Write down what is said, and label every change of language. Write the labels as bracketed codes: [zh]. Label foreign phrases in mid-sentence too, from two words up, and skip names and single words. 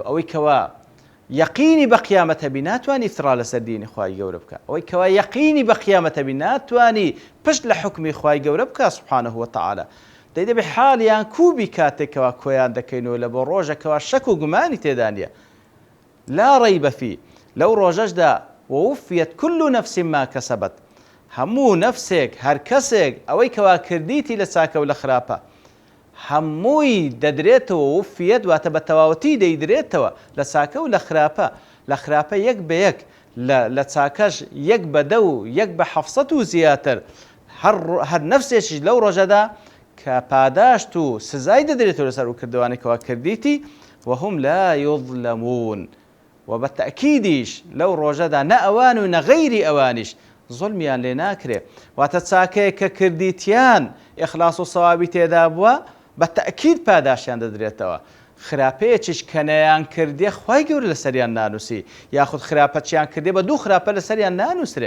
[ckb] ئەوەی کەوا یەقینی بە قیامەت هەبی ناتوانی ئیفترا لەسەر دینی خوای گەورە بکە. ئەوەی کەوا یەقینی بە قیامەت هەبی ناتوانی پشت لە حکمی خوای گەورە بکە [ar] سوبحانەه وتەعالا. [ckb] دەبێ حالیان کوبی کاتێکەوە کۆیان دەکەینەوە لە بۆ ڕۆژێکەوە شەک و گومانی تێدا نیە. [ar] لا ڕەیبە فیه. [ckb] لەو ڕۆژەشدا [ar] ووفیت كل نفس ما كسبت. [ckb] هەموو نەفسێک هەر کەسێک ئەوەی کەوا کردیتی لە چاکە و لە خراپە هەمووی دەدرێتەوە. وفیت واتە بە تەواوەتی دەیدرێتەوە لە چاکە و لە خراپە. لە خراپە یەک بە یەک، لە چاکەش یەک بە 10 و یەک بە 700 و زیاتر. هەر نەفسێکیش لەو ڕۆژەدا کە پاداشت و سزای دەدرێتەوە لەسەر و کردوانێکەوە کردیتی. [ar] وهم لا يظلمون. [ckb] و بە تەئکیدیش لەو ڕۆژەدا نە ئەوان و نە غەیری ئەوانیش زوڵمیان لێ ناکرێ. واتە چاکەیە کە کردیتیان ئیخلاس و سەوابی تێدا بووە بە تەئکید پاداشیان دەدرێتەوە. خراپەیەکیش کە نەیان کردێ خوای گەورە لەسەریان نانووسی، یاخود خراپەتیان کردێ بە 2 خراپە لەسەریان نانووسرێ.